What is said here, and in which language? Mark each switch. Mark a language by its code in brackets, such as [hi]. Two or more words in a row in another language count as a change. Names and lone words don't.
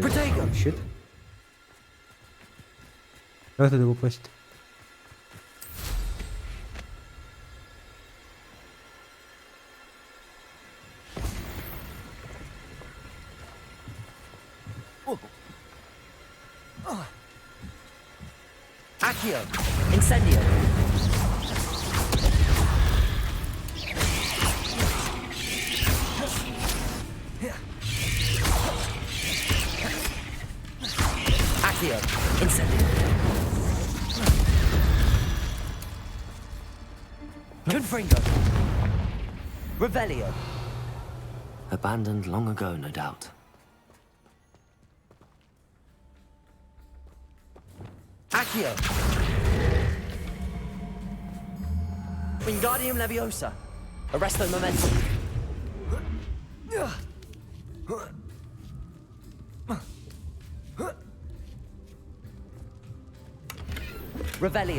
[ru] Protego! щит? Как туда попасть? Accio! Incendio! Accio! Incendio! Confringo! Revelio! [en] Abandoned long ago, no doubt. Accio! Wingardium Leviosa! Arresto momentum! Revelio!